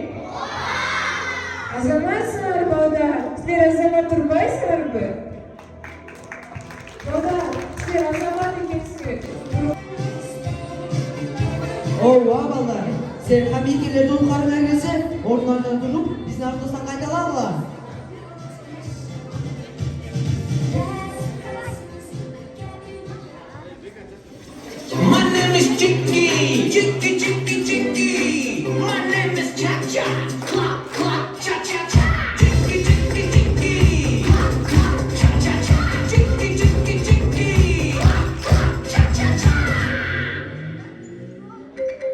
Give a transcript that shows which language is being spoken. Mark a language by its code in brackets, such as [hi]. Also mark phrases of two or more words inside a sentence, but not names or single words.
[ky] Азаматсыңар, балдар. Силер азамат турбайсыңарбы? Балдар, силер азамат экенсиңер. Ооба балдар, сен хамикелерди уткарына келсе, ордунардан туруп, биздин артыбыздан кайталагыла. [en] My name is Chicky, Chicky, Chicky, Chicky. My name is Cha Cha, Clap, Clap, Cha Cha Cha. Chicky, Chicky, Chicky. Clap, Clap, Cha Cha Cha. Chicky, Chicky, Chicky. Clap, Clap, Cha Cha Cha.